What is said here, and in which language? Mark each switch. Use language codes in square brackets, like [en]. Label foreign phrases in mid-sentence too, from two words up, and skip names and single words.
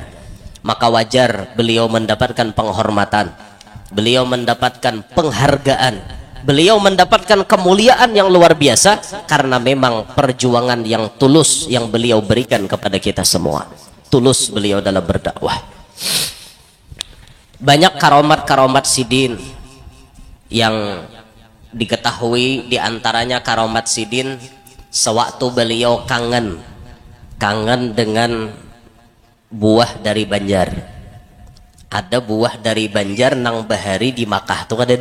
[id] Maka wajar beliau mendapatkan penghormatan, beliau mendapatkan penghargaan, beliau mendapatkan kemuliaan yang luar biasa karena memang perjuangan yang tulus yang beliau berikan kepada kita semua. Tulus beliau dalam berdakwah. Banyak karomat-karomat sidin yang diketahui, diantaranya karomat sidin sewaktu beliau kangen dengan buah dari Banjar. [bjn] Ada buah dari Banjar nang Bahari di Makkah tuh ada.